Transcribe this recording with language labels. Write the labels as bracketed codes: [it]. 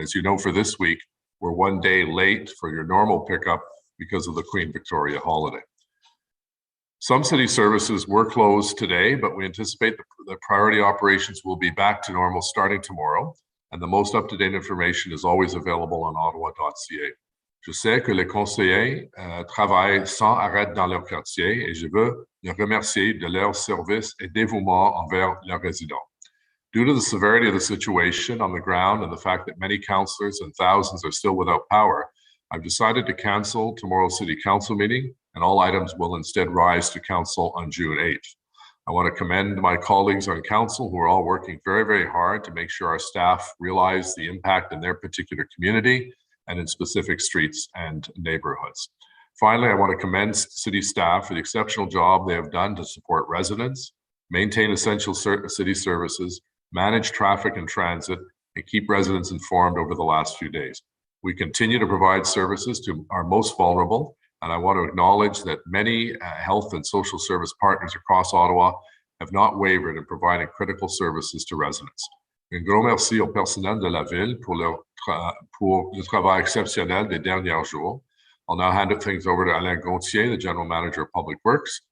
[en] And as you know, for this week, we're 1 day late for your normal pickup because of the Queen Victoria holiday. Some city services were closed today, but we anticipate the priority operations will be back to normal starting tomorrow, and the most up-to-date information is always available on ottawa.ca. [fr] Je sais que les conseillers travaillent sans arrêt dans leur quartier et je veux les remercier de leur service et dévouement envers leurs résidents. [en] Due to the severity of the situation on the ground and the fact that many councillors and thousands are still without power, I've decided to cancel tomorrow's City Council meeting, and all items will instead rise to Council on June 8th. I want to commend my colleagues on Council who are all working very, very hard to make sure our staff realize the impact in their particular community and in specific streets and neighborhoods. Finally, I want to commend City staff for the exceptional job they have done to support residents, maintain essential city services, manage traffic and transit, and keep residents informed over the last few days. We continue to provide services to our most vulnerable, and I want to acknowledge that many health and social service partners across Ottawa have not wavered in providing critical services to residents. [fr] Un gros merci au personnel de la ville pour le travail exceptionnel des derniers jours. [en] I'll now hand things over to Alain Gontier, the General Manager of Public Works.